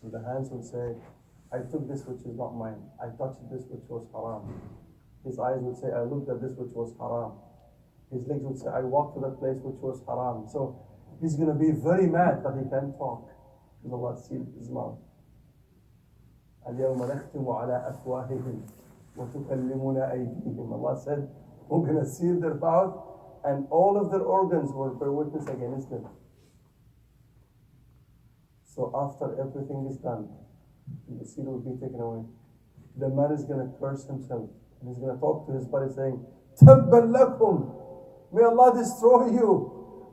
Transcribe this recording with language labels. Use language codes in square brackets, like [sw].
[en] So the hands will say, I took this which is not mine. I touched this which was haram. His eyes would say, I looked at this which was haram. His legs would say, I walked to that place which was haram. So he's going to be very mad that he can't talk. Because Allah sealed his mouth. [ar] اليوم نختم على أفواههم وتكلمنا أيديهم. [en] Allah said, we're going to seal their mouth and all of their organs will bear witness against them. So after everything is done, the seal will be taken away. The man is going to curse himself. And he's going to talk to his body saying, [ar] تَبًّا لَكُمْ. [en] May Allah destroy you.